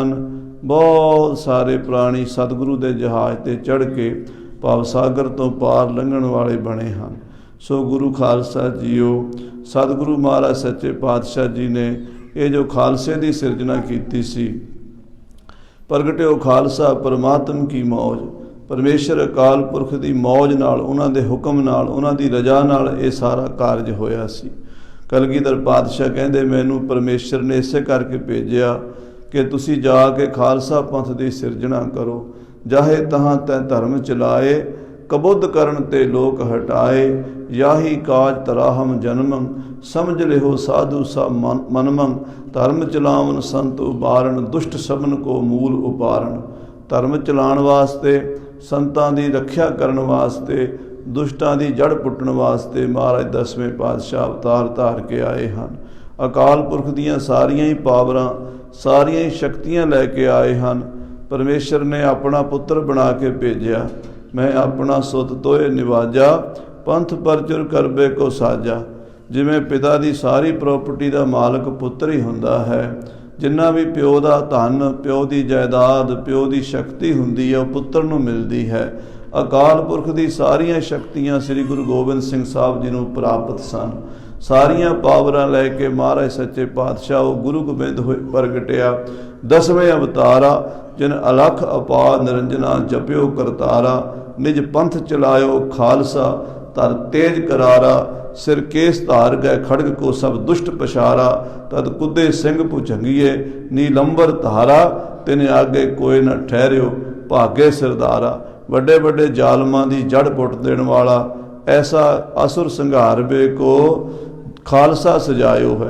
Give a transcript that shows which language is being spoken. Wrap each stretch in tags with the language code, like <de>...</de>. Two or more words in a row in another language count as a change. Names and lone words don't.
<pa>ਬਹੁਤ ਸਾਰੇ ਪ੍ਰਾਣੀ ਸਤਿਗੁਰੂ ਕੇ ਜਹਾਜ਼ ਤੇ ਚੜ੍ਹ ਕੇ ਭਵਸਾਗਰ ਤੋਂ ਪਾਰ ਲੰਘਣ ਵਾਲੇ ਬਣੇ ਹੈਂ। ਸੋ ਗੁਰੂ ਖ਼ਾਲਸਾ ਜੀਓ, ਸਤਿਗੁਰੂ ਮਹਾਰਾਜ ਸੱਚੇ ਪਾਤਸ਼ਾਹ ਜੀ ਨੇ ਯੇ ਜੋ ਖ਼ਾਲਸੇ ਕੀ ਸਿਰਜਣਾ ਕੀ ਸੀ, ਪ੍ਰਗਟਿਓ ਖ਼ਾਲਸਾ ਪਰਮਾਤਮ ਕੀ ਮੌਜ, ਪਰਮੇਸ਼ਰ ਅਕਾਲ ਪੁਰਖ ਕੀ ਮੌਜ ਨਾਲ, ਉਨ੍ਹਾਂ ਦੇ ਹੁਕਮ ਨਾਲ, ਉਨ੍ਹਾਂ ਦੀ ਰਜ਼ਾ ਨਾਲ ਯੇ ਸਾਰਾ ਕਾਰਜ ਹੋਇਆ ਸੀ। ਕਲਗੀਧਰ ਪਾਤਸ਼ਾਹ ਕਹਿੰਦੇ ਮੈਨੂੰ ਪਰਮੇਸ਼ਰ ਨੇ ਇਸੇ ਕਰਕੇ ਭੇਜਿਆ ਕਿ ਤੁਸੀਂ ਜਾਕੇ ਖ਼ਾਲਸਾ ਪੰਥ ਕੀ ਸਿਰਜਣਾ ਕਰੋ।</pa> <bra>जाहे तहां तै धर्म चलाए, कबुद्ध करन ते लोक हटाए। याही काज तराहम जन्मं, समझ लिहो साधु सा मनमं। धर्म चलावन संत उबारण, दुष्ट सबन को मूल उपारण।</bra> <pa>ਧਰਮ ਚਲਾਣ ਵਾਸਤੇ, ਸੰਤਾਂ ਦੀ ਰੱਖਿਆ ਕਰਨ ਵਾਸਤੇ, ਦੁਸ਼ਟਾਂ ਦੀ ਜੜ੍ਹ ਪੁੱਟਣ ਵਾਸਤੇ ਮਹਾਰਾਜ 10ਵੇਂ ਪਾਤਸ਼ਾਹ ਅਵਤਾਰ ਧਾਰ ਕੇ ਆਏ ਹੈਂ। ਅਕਾਲ ਪੁਰਖ ਦੀਆਂ ਸਾਰੀਆਂ ਹੀ ਪਾਵਰਾਂ, ਸਾਰੀਆਂ ਹੀ ਸ਼ਕਤੀਆਂ ਲੈਕੇ ਆਏ ਹੈਂ। ਪਰਮੇਸ਼ਰ ਨੇ ਅਪਨਾ ਪੁੱਤਰ ਬਣਾ ਕੇ ਭੇਜਿਆ।</pa> <bra>मैं अपना सुत तोए निवाजा, पंथ परचुर करबे को साजा।</bra> <pa>ਜਿਮੇਂ ਪਿਤਾ ਕੀ ਸਾਰੀ ਪ੍ਰਾਪਰਟੀ ਕਾ ਮਾਲਕ ਪੁੱਤਰ ਹੀ ਹੁੰਦਾ ਹੈ। ਜਿੰਨਾ ਭੀ ਪਿਓ ਕਾ ਧਨ, ਪਿਓ ਕੀ ਜਾਇਦਾਦ, ਪਿਓ ਕੀ ਸ਼ਕਤੀ ਹੁੰਦੀ ਹੈ, ਵਹ ਪੁੱਤਰ ਨੂੰ ਮਿਲਤੀ ਹੈ। ਅਕਾਲ ਪੁਰਖ ਕੀ ਸਾਰੀਆਂ ਸ਼ਕਤੀਆਂ ਸ੍ਰੀ ਗੁਰੂ ਗੋਬਿੰਦ ਸਿੰਘ ਸਾਹਿਬ ਜੀ ਨੂੰ ਪ੍ਰਾਪਤ ਸਨ। ਸਾਰੀਆਂ ਪਾਵਰਾਂ ਲੈਕੇ ਮਹਾਰਾਜ ਸੱਚੇ ਪਾਤਸ਼ਾਹ ਵੋ ਗੁਰੂ ਗੋਬਿੰਦ ਹੋਏ ਪ੍ਰਗਟਿਆ। 10ਵੇਂ ਅਵਤਾਰਾ, ਜਿਨ ਅਲਖ ਅਪਾਰ ਨਿਰੰਜਨਾ ਜਪਿਓ ਕਰਤਾਰਾ। ਨਿਜ ਪੰਥ ਚਲਾਇਓ ਖ਼ਾਲਸਾ, ਤਰ ਤੇਜ ਕਰਾਰਾ। ਸਿਰ ਕੇਸ ਧਾਰ ਗਏ ਖੜਗ ਕੋ ਸਭ ਦੁਸ਼ਟ ਪਛਾੜਾ। ਤਦ ਕੁੱਦੇ ਸਿੰਘ ਭੁਜੰਗੀਏ, ਨੀਲੰਬਰ ਧਾਰਾ। ਤਿਨ ਆਗੇ ਕੋਈ ਨ ਠਹਿਰਿਓ, ਭਾਗੇ ਸਿਰਦਾਰਾ। ਵੱਡੇ ਵੱਡੇ ਜ਼ਾਲਮਾਂ ਦੀ ਜੜ੍ਹ ਪੁੱਟ ਦੇਣ ਵਾਲਾ ਐਸਾ ਅਸੁਰ ਸੰਘਾਰਵੇ ਕੋ ਖ਼ਾਲਸਾ ਸਜਾਇਓ ਹੈ।</pa>